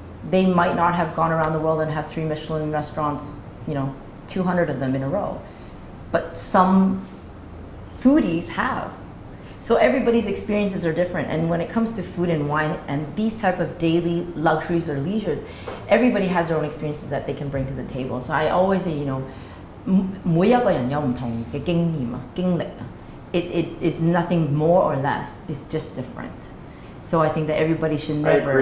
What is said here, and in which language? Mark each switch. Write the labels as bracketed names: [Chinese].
[English] They might not have gone around the world and have 3 Michelin restaurants, 200 of them in a row. But some foodies have. So everybody's experiences are different, and when it comes to food and wine and these type of daily luxuries or leisures, everybody has their own experiences that they can bring to the table. So I always say, [Cantonese] 每一個人有唔同嘅經驗啊、經歷啊。 [English] It is nothing more or less. It's just different. So I think that everybody should never.